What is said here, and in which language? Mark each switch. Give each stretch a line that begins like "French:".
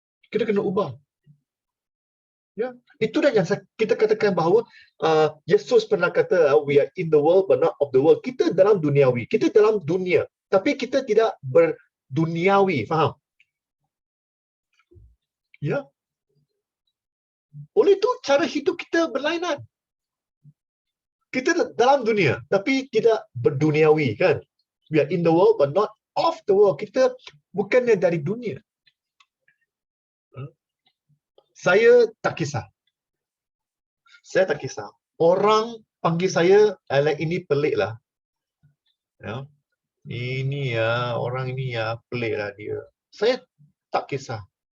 Malay: Kita kena ubah. Ya, itu dah yang kita katakan bahawa Yesus pernah kata
English: we are in the world
Malay: but not of the world. Kita dalam duniawi, kita dalam dunia, tapi kita tidak berduniawi, faham? Ya. Oleh itu cara hidup kita berlainan. Kita dalam dunia tapi tidak berduniawi, kan?
English: We are in the world but not of the world.
Malay: Kita bukannya dari dunia. Saya tak kisah. Saya tak kisah. Orang panggil saya, Alex ini pelik lah. Ya. Ini ya, orang ini ya, pelik lah dia. Saya tak kisah.